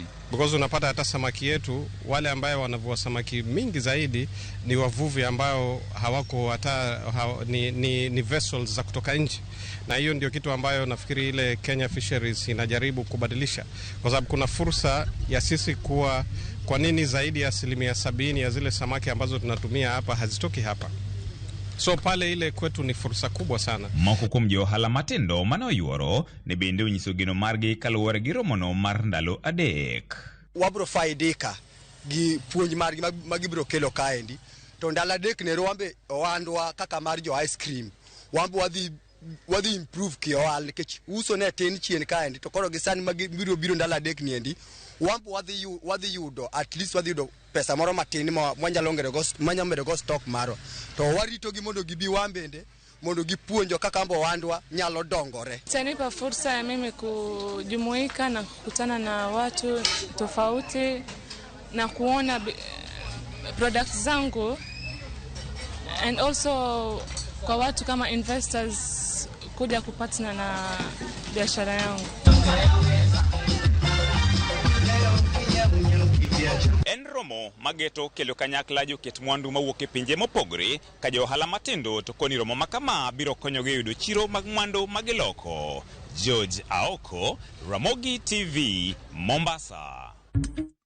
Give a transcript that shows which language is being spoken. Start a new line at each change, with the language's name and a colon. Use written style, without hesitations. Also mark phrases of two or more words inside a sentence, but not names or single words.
Swahili: Because unapata hata samaki yetu wale ambao wanavua samaki mingi zaidi ni wavuvi ambao hawako hata ni vessels za kutoka nje. Na hiyo ndio kitu ambayo nafikiri ile Kenya Fisheries inajaribu kubadilisha, kwa sababu kuna fursa ya sisi kuwa kwa nini zaidi ya 70% ya zile samaki ambazo tunatumia hapa hazitoki hapa. So pale ile kwetu ni fursa kubwa sana.
Luo (Kenya and Tanzania): Moko kuom jo ohala matindo manoyuoro ne bende onyiso geno margi kaluwore gi romono mar ndalo adek. Wabro faidika gi puonj margi magibro kelo kaendi. To ndalo adek ne wambe ohandwa kaka mar jo
English: ice cream.
Luo (Kenya and Tanzania): Wambe wadhi improve ki ohala nikech uso ne tin chien kaendi, to koro gisani magibiro ndalo adek niendi wambe wadhi yudo
English: at least
Luo (Kenya and Tanzania): wadhi yudo pesa moro matin mwanyalo go stock maro. To warito gi mondo gibi wambende mondo gipuonjo kaka ambo wandwa nyalo dongore.
Swahili: Itanipa fursa ya mimi kujumuika na kukutana na watu tofauti na kuona products zangu,
English: and also
Swahili: kwa watu kama investors kuja kupatana na biashara yangu.
Luo (Kenya and Tanzania): En romo mageto kelo kanyakla joket mwandu mawuok e pinje mopogore ka jo ohala matindo, to koni romo makama biro konyogi yudo chiro mag mwandu magiloko. George Aoko, Ramogi TV, Mombasa.